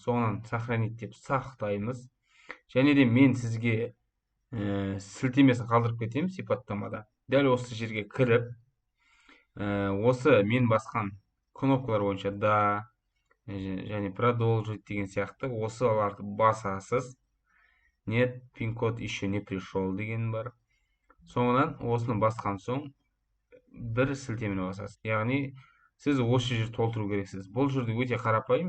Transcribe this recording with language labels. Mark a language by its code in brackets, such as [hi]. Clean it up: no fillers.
[kk] Соңынан сохранить деп сақтаймыз. Және де мен сізге сілтемесін қалдырып кетемін сипаттамада. Дәл осы жерге кіріп, осы мен басқан кнопкалар бойынша да, және продолжить деген сияқты осыларды басасыз. [ru] Нет, пин-код еще не пришел [kk] деген бар. Соңынан осыны басқан соң бір сілтемені басасыз. Яғни сіз осы жер толтыру керексіз. Бұл жерде өте қарапайым.